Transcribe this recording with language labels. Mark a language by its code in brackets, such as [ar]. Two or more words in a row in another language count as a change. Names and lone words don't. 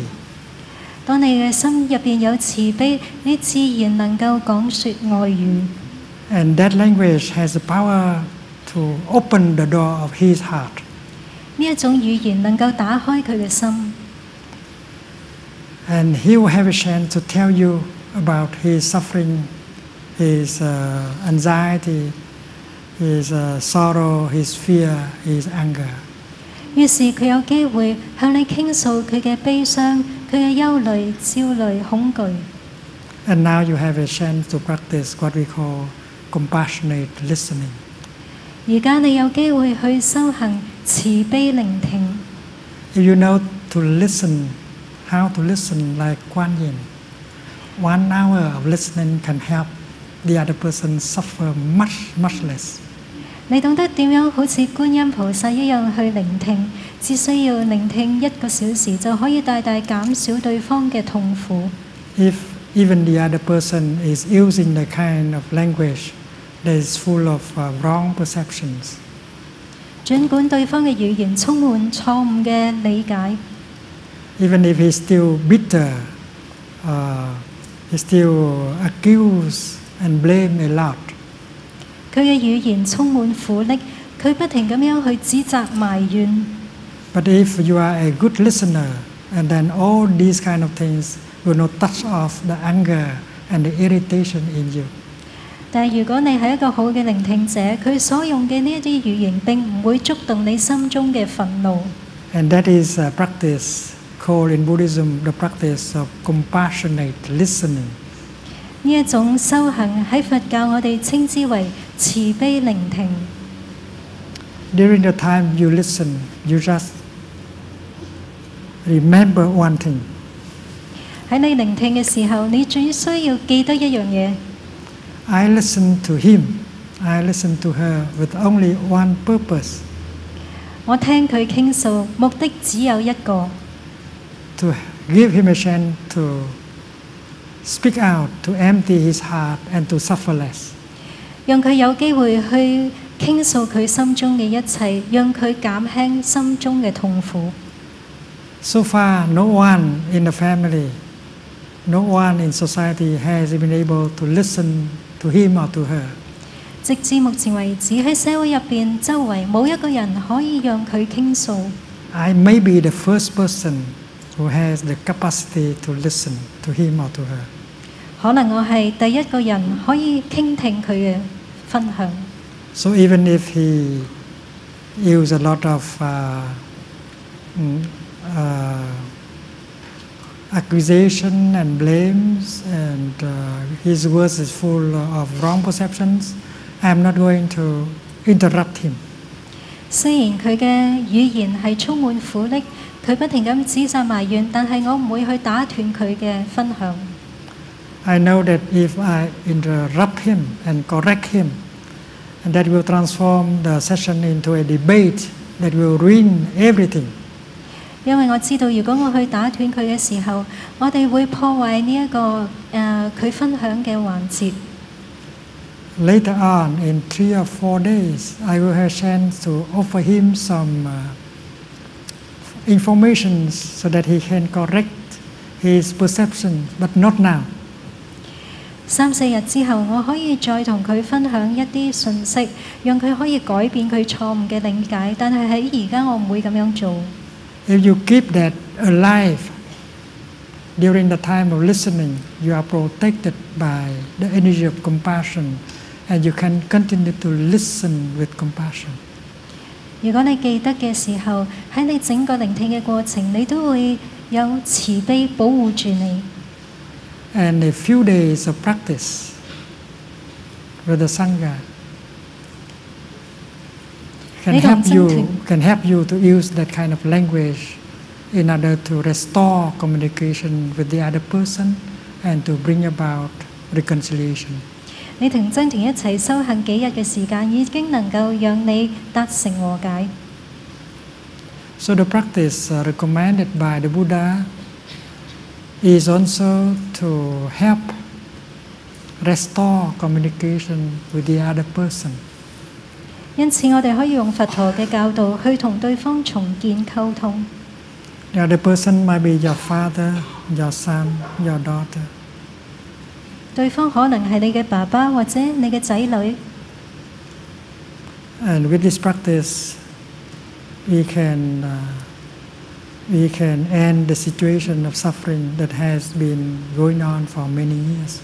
[yue] 當你嘅心入邊有慈悲，你自然能夠講說愛語。 [en] And that language has the power to open the door of his heart. [yue] 呢一種語言能夠打開佢嘅心。 [en] And he will have a chance to tell you about his suffering, his anxiety, his sorrow, his fear, his anger. [yue] 於是佢有機會向你傾訴佢嘅悲傷、佢嘅憂慮、焦慮、恐懼。 [en] And now you have a chance to practice what we call compassionate listening. [yue] 而家你有機會去修行慈悲聆聽。 [en] If you know to listen, how to listen like Kuan Yin, 1 hour of listening can help the other person suffer much, much less. [yue] 你懂得點樣好似觀音菩薩一樣去聆聽，只需要聆聽1個小時就可以大大減少對方嘅痛苦。 [en] If even the other person is using the kind of language that is full of wrong perceptions, [yue] 儘管對方嘅語言充滿錯誤嘅理解， [en] even if he's still bitter, he still accuse and blame a lot, [yue] 佢嘅語言充滿苦暱，佢不停咁樣去指責埋怨。 [en] but if you are a good listener, and then all these kind of things will not touch off the anger and the irritation in you. [yue] 但係如果你係一個好嘅聆聽者，佢所用嘅呢一啲語言並唔會觸動你心中嘅憤怒。 [en] And that is a practice called in Buddhism the practice of compassionate listening. [yue] 呢一種修行喺佛教我哋稱之為慈悲聆聽。 [en] During the time you listen, you just remember one thing. [yue] 喺你聆聽嘅時候，你最需要記得一樣嘢。 [en] I listen to him, I listen to her with only one purpose. [yue] 我聽佢傾訴，目的只有一個， [en] To give him a chance to speak out, to empty his heart and to suffer less. [yue] 讓佢有機會去傾訴佢心中嘅一切，讓佢減輕心中嘅痛苦。 [en] So far, no one in the family, no one in society has been able to listen to him or to her. [yue] 直至目前為止，喺社會入邊，周圍冇一個人可以讓佢傾訴。 [en] I may be the first person who has the capacity to listen to him or to her. [yue] 可能我係第一個人可以傾聽佢嘅分享。 [en] So even if he use a lot of accusation and blames, and his words is full of wrong perceptions, I am not going to interrupt him. [yue] 雖然佢嘅語言係充滿苦力，佢不停咁指責埋怨，但係我唔會去打斷佢嘅分享。 [en] I know that if I interrupt him and correct him, and that will transform the session into a debate that will ruin everything. [yue] 因為我知道，如果我去打斷佢嘅時候，我哋會破壞呢一個佢分享嘅環節。 [en] Later on, in 3 or 4 days, I will have a chance to offer him some information so that he can correct his perception, but not now. [yue] 3、4 日之後，我可以再同佢分享一啲信息，讓佢可以改變佢錯誤嘅理解。但係喺而家，我唔會咁樣做。 [en] If you keep that alive during the time of listening, you are protected by the energy of compassion, and you can continue to listen with compassion. [yue] 如果你記得嘅時候，喺你整個聆聽嘅過程，你都會有慈悲保護住你。 [en] And a few days of practice with the Sangha can help you to use that kind of language in order to restore communication with the other person and to bring about reconciliation. [yue] 你同真田一齊修行幾日嘅時間，已經能夠讓你達成和解。 [en] So the practice recommended by the Buddha is also to help restore communication with the other person. [yue] 因此，我哋可以用佛陀嘅教導去同對方重建溝通。 [en] The other person might be your father, your son, your daughter. [yue] 對方可能係你嘅爸爸或者你嘅仔女。 [en] And with this practice, we can end the situation of suffering that has been going on for many years.